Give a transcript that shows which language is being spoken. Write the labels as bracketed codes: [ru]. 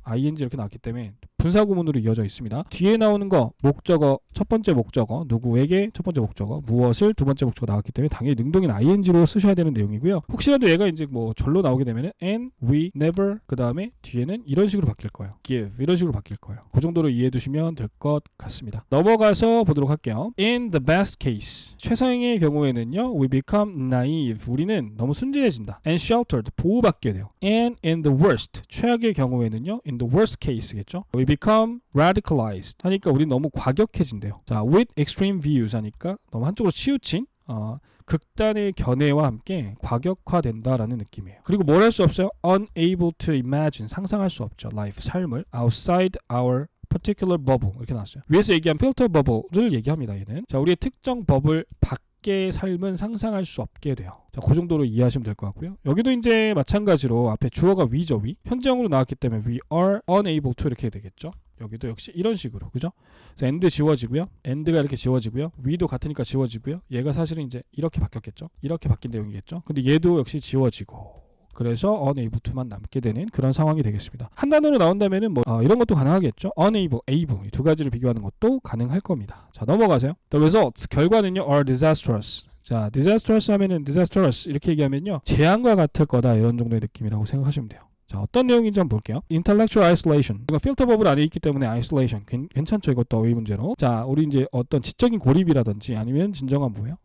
[ko] ing 이렇게 나왔기 때문에 분사구문으로 이어져 있습니다. 뒤에 나오는 거 목적어, 첫 번째 목적어, 누구에게 첫 번째 목적어, 무엇을 두 번째 목적어 나왔기 때문에 당연히 능동인 ing로 쓰셔야 되는 내용이고요. 혹시라도 얘가 이제 뭐 절로 나오게 되면은 and, we, never 그 다음에 뒤에는 이런 식으로 바뀔 거예요. give 이런 식으로 바뀔 거예요. 그 정도로 이해해 두시면 될 것 같습니다. 넘어가서 보도록 할게요. [en] In the best case [ko] 최상의 경우에는요, [en] we become naive [ko] 우리는 너무 순진해진다. [en] And sheltered [ko] 보호받게 돼요. [en] And in the worst [ko] 최악의 경우에는요, [en] in the worst case겠죠. We become radicalized [ko] 하니까 우리 너무 과격해진대요. 자, [en] with extreme views [ko] 하니까 너무 한쪽으로 치우친 극단의 견해와 함께 과격화된다라는 느낌이에요. 그리고 뭘 할 수 없어요? [en] Unable to imagine [ko] 상상할 수 없죠. [en] life [ko] 삶을 [en] outside our particular bubble [ko] 이렇게 나왔어요. 위에서 얘기한 filter bubble를 얘기합니다. 얘는 자, 우리의 특정 버블 밖의 삶은 상상할 수 없게 돼요. 자, 그 정도로 이해하시면 될 것 같고요. 여기도 이제 마찬가지로 앞에 주어가 we죠. we 현재형으로 나왔기 때문에 [en] we are unable to [ko] 이렇게 되겠죠. 여기도 역시 이런 식으로 그죠? 그래서 and 지워지고요. and가 이렇게 지워지고요. we도 같으니까 지워지고요. 얘가 사실은 이제 이렇게 바뀌었겠죠. 이렇게 바뀐 내용이겠죠. 근데 얘도 역시 지워지고 그래서 unable to만 남게 되는 그런 상황이 되겠습니다. 한 단어로 나온다면은 뭐 이런 것도 가능하겠죠. unable, able 이 두 가지를 비교하는 것도 가능할 겁니다. 자, 넘어가세요. [en] The results [ko] 결과는요 [en] are disastrous. [ko] 자, disastrous 하면은 disastrous 이렇게 얘기하면요 재앙과 같을 거다 이런 정도의 느낌이라고 생각하시면 돼요. 자, 어떤 내용인지 한번 볼게요. [en] Intellectual isolation. [ko] 이거 필터 버블 안에 있기 때문에 isolation. 괜찮죠? 이것도 어휘 문제로. 자, 우리 이제 어떤 지적인 고립이라든지 아니면 진정한 뭐예요?